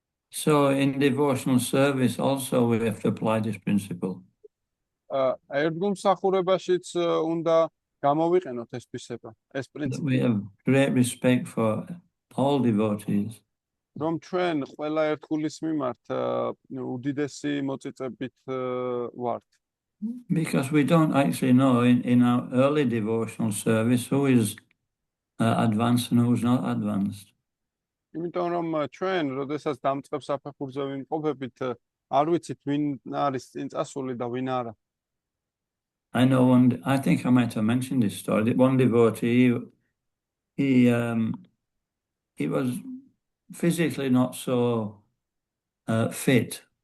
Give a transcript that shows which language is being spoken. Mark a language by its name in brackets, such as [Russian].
[English] So in devotional service also we have to apply this principle. [Georgian] ერთგულმსახურებაშიც უნდა გამოვიყენოთ ეს თვისება, ეს პრინციპი. [English] We have great respect for all devotees. [Georgian] რომ ჩვენ ყველა ერთგულის მიმართ უდიდესი მოწიწებით ვართ. [English] Because we don't actually know in our early devotional service who is advanced and who is not advanced. [Georgian] იმიტომ რომ ჩვენ, როდესაც დამწყებ საფეხურზე ვიმყოფებით, არ ვიცით ვინ არის წინწასული და ვინ არა. [English] I think I might have mentioned this story. One devotee, he was physically not so fit.